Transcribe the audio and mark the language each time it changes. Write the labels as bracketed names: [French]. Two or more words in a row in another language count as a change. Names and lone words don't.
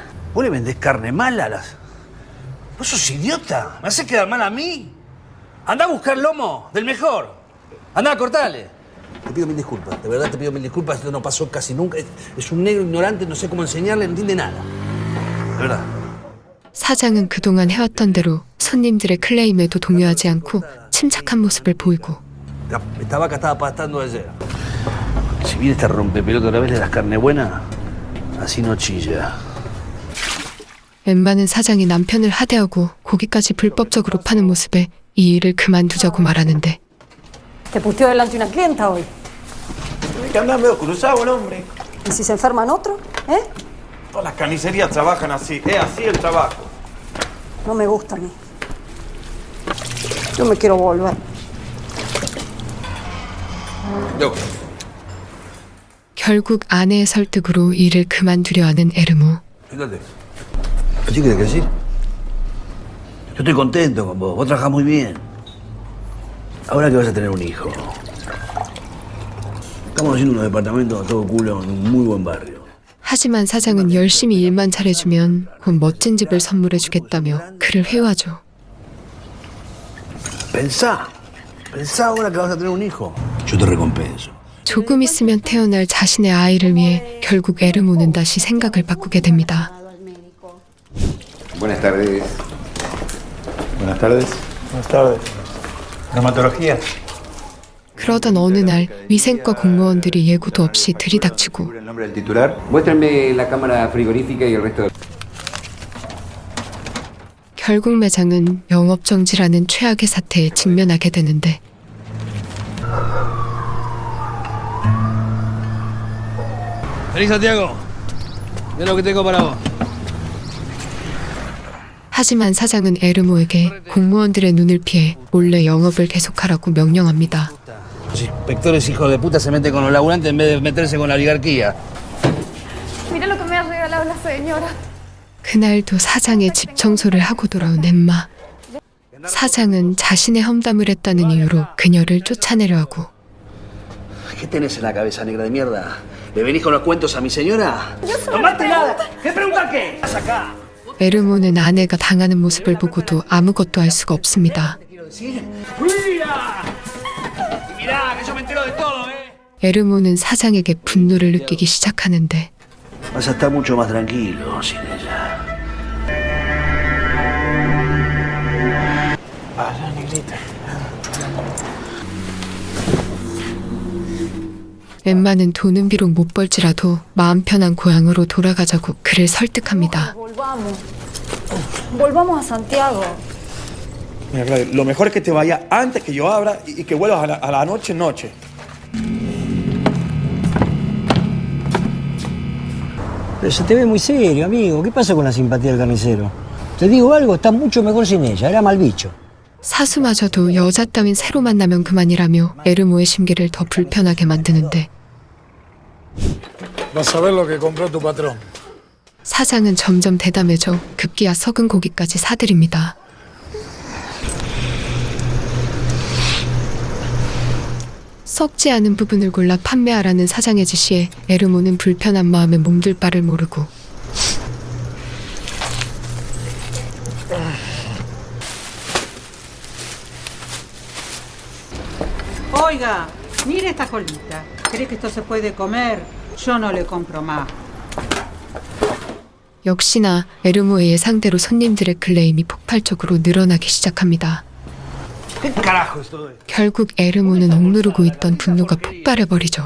[Spanish] ¿Vos le vendés carne mala a las...? ¿Vos sos idiota? ¿Me haces quedar mal a mí? Andá a buscar lomo, del mejor. Andá a cortarle. Te pido 1000 disculpas, de verdad te pido 1000 disculpas, esto no pasó casi nunca. Es un negro ignorante, no sé cómo enseñarle, no entiende nada. De verdad. [Korean] 사장은 그동안 해왔던 대로 손님들의 클레임에도 동요하지 않고 침착한 모습을 보이고 [Spanish] Esta vaca estaba pastando ayer. Si viene esta rompepelota otra vez de las carnes buenas, así no chilla. [Korean] 엠바는 사장이 남편을 하대하고 고기까지 불법적으로 파는 모습에 이 일을 그만두자고 말하는데 [Spanish] Te puteó delante una clienta hoy. Que anda medio cruzado el hombre. ¿Y si se enferman otro? ¿Eh? Todas las carnicerías trabajan así. Es así el trabajo. No me gusta a mí. Yo me quiero volver. [Korean] 결국 아내의 설득으로 일을 그만두려 하는 에르모. [Spanish] Fíjate. ¿Qué quieres decir? Yo estoy contento con vos. Vos trabajás muy bien. Ahora que vas a tener un hijo. Estamos haciendo unos departamentos a todo culo en un muy buen barrio. [Korean] 하지만 사장은 열심히 일만 잘해주면 곧 멋진 집을 선물해주겠다며 그를 회유하죠. [Spanish] Pensá ahora que vas a tener un hijo. Yo te recompenso. [Korean] 조금 있으면 태어날 자신의 아이를 위해 결국 에르모는 다시 생각을 바꾸게 됩니다. [Spanish] Buenas tardes. Buenas tardes. Buenas tardes. Dermatología. [Korean] 그러던 어느 날 위생과 공무원들이 예고도 없이 들이닥치고 [Spanish] ¿El nombre del titular? Muéstrenme la cámara frigorífica y el resto de... [Korean] 결국 매장은 영업정지라는 최악의 사태에 직면하게 되는데 [Spanish] Vení, Santiago. Mira lo que tengo para vos. [Korean] 하지만 사장은 에르모에게 공무원들의 눈을 피해 몰래 영업을 계속하라고 명령합니다. [Spanish] Los inspectores hijos de puta se meten con los laburantes en vez de meterse con la oligarquía. Mira lo que me ha regalado la señora. [Korean] 그날도 사장의 집 청소를 하고 돌아온 엠마. 사장은 자신의 험담을 했다는 이유로 그녀를 쫓아내려 하고 [Spanish] ¿Qué tenés en la cabeza, negra de mierda? ¿Le venís con los cuentos a mi señora? ¡No mate nada! ¿Qué pregunta qué? ¡Vas acá! [Korean] 에르모는 아내가 당하는 모습을 보고도 아무것도 할 수가 없습니다. [Spanish] Quiero decir... ¡Mira! ¡Mirá, que yo me entero de todo, eh! [Korean] 에르모는 사장에게 분노를 느끼기 시작하는데 [Spanish] Vas a estar mucho más tranquilo sin ella. Vaya, negrita. [Korean] 엠마는 돈은 비록 못 벌지라도 마음 편한 고향으로 돌아가자고 그를 설득합니다. [Spanish] Volvamos a Santiago. Mira, Claudio, lo mejor es que te vayas antes que yo abra y que vuelvas a la noche. Pero se te ve muy serio, amigo. ¿Qué pasa con la simpatía del carnicero? Te digo algo, está mucho mejor sin ella. Era mal bicho. [Korean] 사수마저도 여자 따윈 새로 만나면 그만이라며 에르모의 심기를 더 불편하게 만드는데 [Spanish] Vas a ver lo que compró tu patrón. [Korean] 사장은 점점 대담해져 급기야 썩은 고기까지 사들입니다. 썩지 않은 부분을 골라 판매하라는 사장의 지시에 에르모는 불편한 마음에 몸둘 바를 모르고 [Spanish] Oiga, mire esta colita. ¿Cree que esto se puede comer? Yo no le compro más. [Korean] 역시나 에르모의 예상대로 손님들의 클레임이 폭발적으로 늘어나기 시작합니다. [Spanish] ¿Qué carajo es todo esto? [Korean] 결국 에르모는 억누르고 있던 분노가 폭발해버리죠.